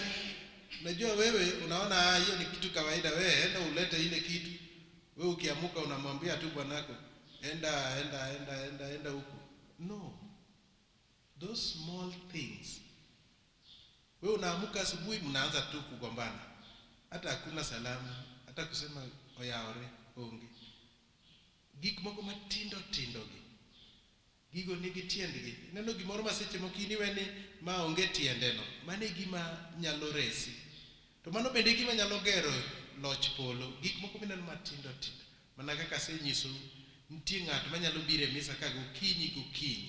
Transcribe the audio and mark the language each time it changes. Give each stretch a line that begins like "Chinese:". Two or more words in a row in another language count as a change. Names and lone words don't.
Swahili: Unajua wewe unaona hiyo ni kitu kawaida, wewe enda ulete ile kitu. Wewe ukiamuka unamwambia tu bwanako, enda huko.
English: No. Those small things.
Swahili: Wewe unaamuka asubuhi mnaanza tu kugombana. Hata hakuna salamu, hata kusema
Luo (Kenya and Tanzania): oyaore onge. Gik moko matindo gi. Gigo nigi tiendgi. Neno gimoro maseche mokini weni ma onge tiendeno. Mane gima nyalo resi. To mano bende gima nyalo gero loch polo. Gik moko mineno matindo. Mana kaka senyiso, nitie ng'at manyalo bire misa ka gokinyi.